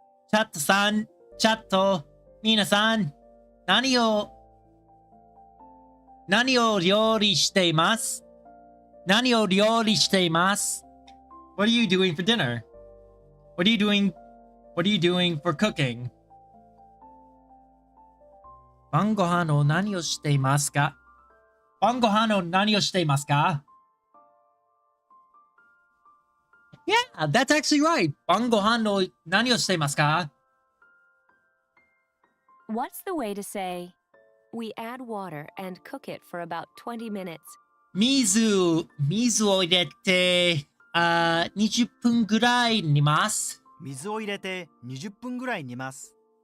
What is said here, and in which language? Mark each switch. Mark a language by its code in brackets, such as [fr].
[ja] チャット、皆さん、何を料理しています？何を料理しています？ [en] What are you doing for dinner? What are you doing for cooking? [ja] 晩ご飯を何をしていますか？晩ご飯を何をしていますか？ [en] Yeah, that's actually right. [ja] 晩ご飯を何をしていますか？ [en] What's the way to say, we add water and cook it for about 20 minutes? [ja] 水を入れて、20分ぐらい煮ます。水を入れて20分ぐらい煮ます